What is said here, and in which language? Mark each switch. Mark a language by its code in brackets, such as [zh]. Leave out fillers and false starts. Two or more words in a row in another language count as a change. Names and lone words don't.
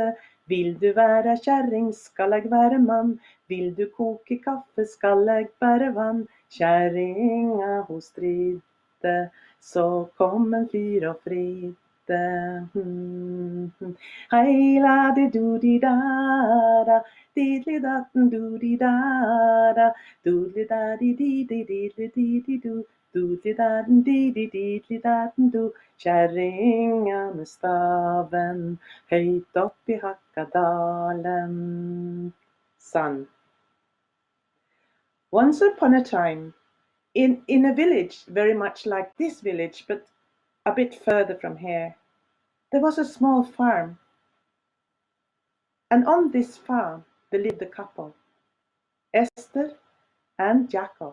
[no] Vil du være kjerring, skal jeg være mann. Vil du koke kaffe, skal jeg bære vann. Kjerringa hun stridde, så kom en fyr og fridde. Hei la di do di da da, didli datten do di da da, doodli da di di di didli di di do, doodli datten di di didli datten do. Kjerringa med staven høyt opp i Hakkadalen. [en] Son. Once upon a time, in a village very much like this village, but a bit further from here, there was a small farm. And on this farm, there lived a couple, Esther and Jacob.